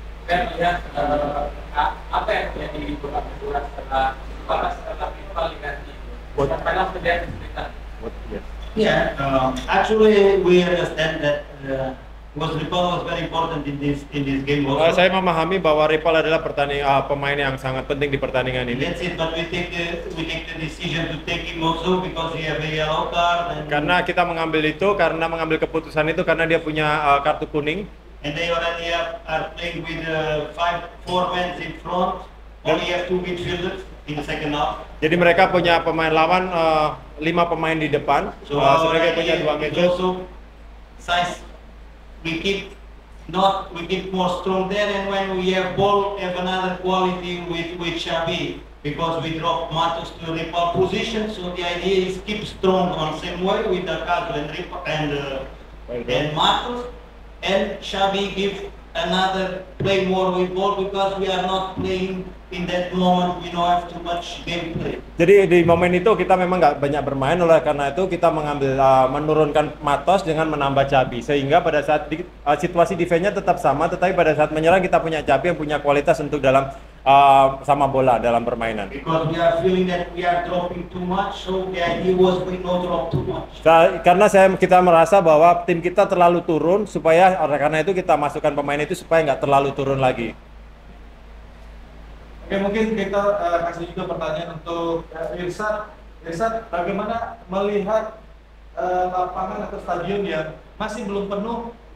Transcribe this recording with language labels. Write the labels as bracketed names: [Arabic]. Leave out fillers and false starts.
[Indonesian] Saya melihat apa yang terjadi di Madura setelah FIFA diganti. Karena terjadi cerita. [English] Yeah, actually we understand that Rival was very important in this game also. [Indonesian] Saya memahami bahwa Rival adalah pemain yang sangat penting di pertandingan ini. [English] That's it, but we take the decision to take him also because he have a yellow card. And [Indonesian] Karena kita mengambil keputusan itu karena dia punya kartu kuning. [English] And they already are playing with 4 men in front. Only have 2 midfielders in the second half. [Indonesian] Jadi mereka punya pemain lawan 5 pemain di depan. Mereka punya 2 midfield. [English] Also, size we keep more strong there, and when we have ball, have another quality with Xavi because we drop Matos to Rival position. So the idea is keep strong on same way with Acaso and Rival and Matos. And Xavi give another play more with ball because we are not playing in that moment. We don't have too much gameplay. [Indonesian] Jadi di momen itu kita memang nggak banyak bermain, oleh karena itu kita menurunkan Matos dengan menambah Xavi sehingga pada saat situasi defense-nya tetap sama, tetapi pada saat menyerang kita punya Xavi yang punya kualitas untuk dalam sama bola dalam permainan. [English] Because we are feeling that we are dropping too much, so the idea was we not drop too much. [Indonesian] Karena kita merasa bahwa tim kita terlalu turun, karena itu kita masukkan pemain itu supaya nggak terlalu turun lagi. Oke, mungkin kita kasih juga pertanyaan untuk Irsad. Irsad, bagaimana melihat lapangan atau stadion yang masih belum penuh?